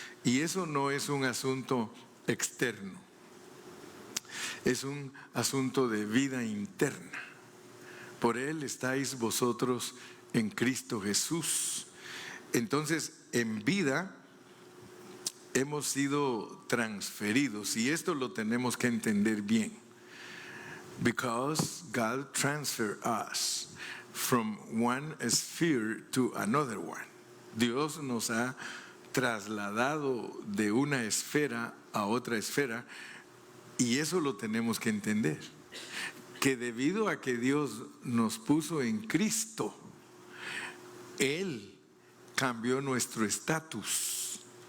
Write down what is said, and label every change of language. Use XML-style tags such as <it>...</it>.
<es>Y eso no es un asunto externo. Es un asunto de vida interna. Por Él estáis vosotros en Cristo Jesús. Entonces, en vida hemos sido transferidos, y esto lo tenemos que entender bien.</es> <en>Because God transferred us from one sphere to another one.</en> <es>Dios nos ha trasladado de una esfera a otra esfera, y eso lo tenemos que entender. Que debido a que Dios nos puso en Cristo, Él cambió nuestro estatus.</es>